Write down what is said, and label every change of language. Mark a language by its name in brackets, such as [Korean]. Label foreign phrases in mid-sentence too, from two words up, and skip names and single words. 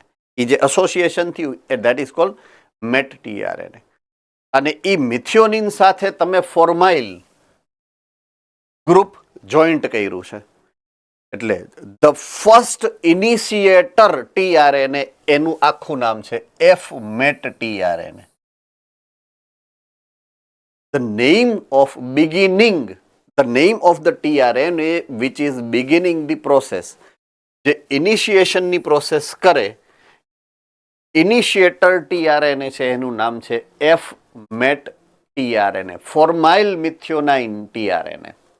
[Gujarati] એ જે એસોસિએશન થયું [English] that is called Met tRNA. [Gujarati] અને એ મિથિયોનિન સાથે તમે [English] formyl group [Gujarati] જોઈન્ટ કર્યું છે એટલે [English] the first initiator tRNA [Gujarati] એનું આખું નામ છે [English] f-Met tRNA. The name of the tRNA which is beginning the process, [Gujarati] જે ઇનિશિએશનની પ્રોસેસ કરે, [English] initiator tRNA [Gujarati] છે એનું નામ છે [English] f-Met tRNA, formyl methionine tRNA.